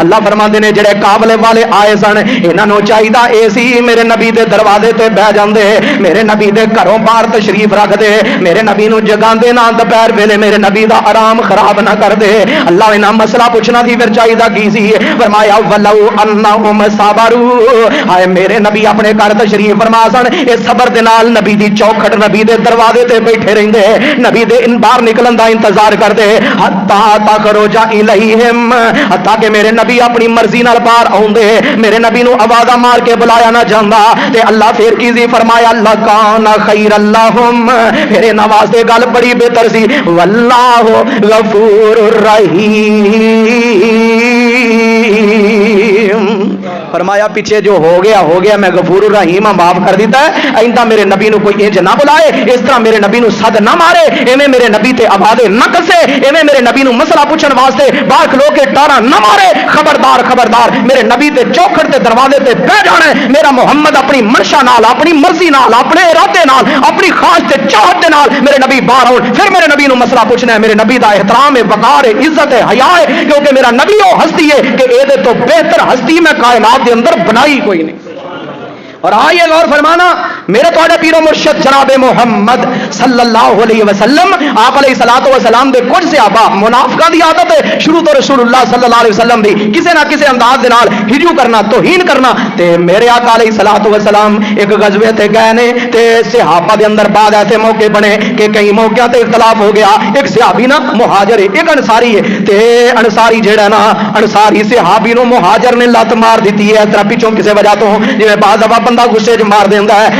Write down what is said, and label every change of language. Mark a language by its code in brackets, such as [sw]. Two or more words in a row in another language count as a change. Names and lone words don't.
[pa] ਅੱਲਾਹ ਫ਼ਰਮਾਂਦੇ ਨੇ ਜੇੜ੍ਹੇ ਕਾਬਲੇ ਵਾਲੇ ਆਏ ਸਨ, ਇਨ੍ਹਾਂ ਨੂੰ ਚਾਹੀਦਾ ਏ ਸੀ ਮੇਰੇ ਨਬੀ ਦੇ ਦਰਵਾਜ਼ੇ ਤੇ ਬਹਿ ਜਾਂਦੇ, ਮੇਰੇ ਨਬੀ ਦੇ ਘਰੋਂ ਬਾਹਰ ਤਸ਼ਰੀਫ਼ ਰੱਖਦੇ, ਮੇਰੇ ਨਬੀ ਨੂੰ ਜਗਾਂਦੇ ਨਾ ਦੁਪਹਿਰ ਵੇਲੇ, ਮੇਰੇ ਨਬੀ ਦਾ ਆਰਾਮ ਖ਼ਰਾਬ ਨਾ ਕਰ ਦੇ। ਅੱਲਾਹ ਇਨ੍ਹਾਂ ਮਸਲਾ ਪੁੱਛਣਾ ਦੀ ਫਿਰ ਚਾਹੀਦਾ ਕੀ ਸੀ? ਫ਼ਰਮਾਇਆ [ar] ولو أنهم صبروا, [pa] ਹਾਏ ਮੇਰੇ ਨਬੀ ਆਪਣੇ ਘਰ ਤਸ਼ਰੀਫ਼ ਫ਼ਰਮਾ ਸਨ, ਇਸ ਸਬਰ ਦੇ ਨਾਲ ਨਬੀ ਦੀ ਚੌਖਟ ਨਬੀ ਦੇ ਦਰਵਾਜ਼ੇ ਤੇ ਬੈਠੇ ਰਹਿੰਦੇ, ਨਬੀ ਦੇ ਬਾਹਰ ਨਿਕਲਣ ਦਾ ਇੰਤਜ਼ਾਰ ਕਰਦੇ, [ar] حتى تخرج إليهم, [pa] ਹੱਤਾ ਕਿ ਮੇਰੇ ਨਬੀ ਆਪਣੀ ਮਰਜ਼ੀ ਨਾਲ ਬਾਹਰ ਆਉਂਦੇ, ਮੇਰੇ ਨਬੀ ਨੂੰ ਆਵਾਜ਼ਾਂ ਮਾਰ ਕੇ ਬੁਲਾਇਆ ਨਾ ਜਾਂਦਾ। ਤੇ ਅੱਲਾਹ ਫਿਰ ਕੀ ਸੀ? ਫ਼ਰਮਾਇਆ [ar] لكان خيرا لهم, [pa] ਮੇਰੇ ਨਵਾਜ਼ੇ ਗੱਲ ਬੜੀ ਬਿਹਤਰ ਸੀ, [ar] والله غفور رحيم. [pa] ਫ਼ਰਮਾਇਆ ਪਿੱਛੇ ਜੋ ਹੋ ਗਿਆ, ਮੈਂ ਗ਼ਫ਼ੂਰ ਰਹੀਮ ਮਾਫ਼ ਕਰ ਦਿੱਤਾ ਹੈ। ਆਇੰਦਾ ਮੇਰੇ ਨਬੀ ਨੂੰ ਕੋਈ ਇੰਜ ਨਾ ਬੁਲਾਏ, ਇਸ ਤਰ੍ਹਾਂ ਮੇਰੇ ਨਬੀ ਨੂੰ ਸੱਦ ਨਾ ਮਾਰੇ, ਇਵੇਂ ਮੇਰੇ ਨਬੀ ਤੇ ਆਵਾਜ਼ੇ ਨਾ ਕਸੇ, ਇਵੇਂ ਮੇਰੇ ਨਬੀ ਨੂੰ ਮਸਲਾ ਪੁੱਛਣ ਵਾਸਤੇ ਬਾਹਰ ਖਲੋ ਕੇ ਟਾਰਾ ਨਾ ਮਾਰੇ। ਖ਼ਬਰਦਾਰ ਖ਼ਬਰਦਾਰ ਮੇਰੇ ਨਬੀ ਤੇ ਚੌਖਟ ਤੇ ਦਰਵਾਜ਼ੇ ਤੇ ਬਹਿ ਜਾਣਾ। ਮੇਰਾ ਮੁਹੰਮਦ ਆਪਣੀ ਮਨਸ਼ਾ ਨਾਲ, ਆਪਣੀ ਮਰਜ਼ੀ ਨਾਲ, ਆਪਣੇ ਇਰਾਦੇ ਨਾਲ, ਆਪਣੀ ਖ਼ਾਸ ਤੇ ਚਾਹਤ ਦੇ ਨਾਲ ਮੇਰੇ ਨਬੀ ਬਾਹਰ ਆਉਣ, ਫਿਰ ਮੇਰੇ ਨਬੀ ਨੂੰ ਮਸਲਾ ਪੁੱਛਣਾ ਹੈ। ਮੇਰੇ ਨਬੀ ਦਾ ਏਹਤਰਾਮ ਹੈ, ਵਕਾਰ ਹੈ, ਇੱਜ਼ਤ ਹੈ, ਹਯਾ ਹੈ, ਕਿਉਂਕਿ ਮੇਰਾ ਨਬੀ ਵੋ ਹਸਤੀ ਹੈ ਕਿ ਏਦੇ ਤੋ ਬਿਹਤਰ ਹਸਤੀ ਮੈਂ ਕਾਇਨਾਤ ਕੇ ਅੰਦਰ ਬਣਾਈ ਕੋਈ ਨਹੀਂ। ਔਰ ਆਈਏ ਗ਼ੌਰ ਫ਼ਰਮਾਣਾ, ਮੇਰੇ ਤੋ ਪੀਰੋ ਮੁਰਸ਼ਦ ਜਨਾਬ ਮੋਹੰਮਦ [ar] صلى الله عليه وسلم [pa] ਆਪ [ar] عليه الصلاة والسلام [pa] ਦੇ ਕੁਝ ਸਹਾਬਾ ਮੁਨਾਫ਼ਿਕਾਂ ਦੀ ਆਦਤ ਹੈ ਸ਼ੁਰੂ ਤੋ ਰਸੂਲੁੱਲਾਹ [ar] صلى الله عليه وسلم [pa] ਦੀ ਕਿਸੀ ਨਾ ਕਿਸੀ ਅੰਦਾਜ਼ ਦੇ ਨਾਲ ਹਿਜੂ ਕਰਨਾ, ਤੌਹੀਨ ਕਰਨਾ। ਤੇ ਮੇਰੇ ਆਕਾ [ar] عليه الصلاة والسلام [pa] ਏਕ ਗ਼ਜ਼ਵੇ ਤੇ ਗਏ ਨੇ ਤੇ ਸਹਾਬਾ ਦੇ ਅੰਦਰ ਬਾਦ ਐਸੇ ਮੌਕੇ ਬਣੇ ਕਿ ਕਈ ਮੌਕੋਂ ਤੇ ਇਖ਼ਤਲਾਫ਼ ਹੋ ਗਿਆ। ਏਕ ਸਹਾਬੀ ਨਾ ਮੁਹਾਜਿਰ ਹੈ, ਏਕ ਅੰਸਾਰੀ ਹੈ, ਤੇ ਅੰਸਾਰੀ ਜੇੜ੍ਹਾ ਨਾ ਅੰਸਾਰੀ ਸਹਾਬੀ ਨੂੰ ਮੁਹਾਜਿਰ ਨੇ ਲੱਤ ਮਾਰ ਦਿੱਤੀ ਹੈ ਇਸ ਤਰ੍ਹਾਂ ਪਿੱਛੋਂ ਕਿਸੀ ਵਜ੍ਹਾ ਤੋ, ਜਿਵੇਂ ਬਾਜ਼ ਦਫ਼ਾ ਬੰਦਾ ਗੁੱਸੇ ਚ ਮਾਰ ਦੇਂਦਾ ਹੈ।